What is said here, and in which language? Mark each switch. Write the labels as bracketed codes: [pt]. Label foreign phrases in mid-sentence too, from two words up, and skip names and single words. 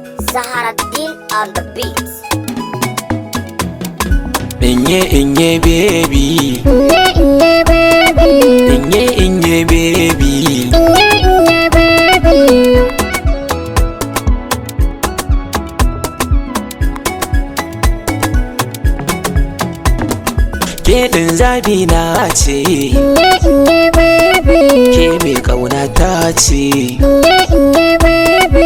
[en] Zaharaddin on the beat. [ha] Inye baby. Inye baby. Inye baby. Inye baby. Ke ɗin zabi na ce. Inye baby. Ke mai ƙauna ta ce. Inye baby.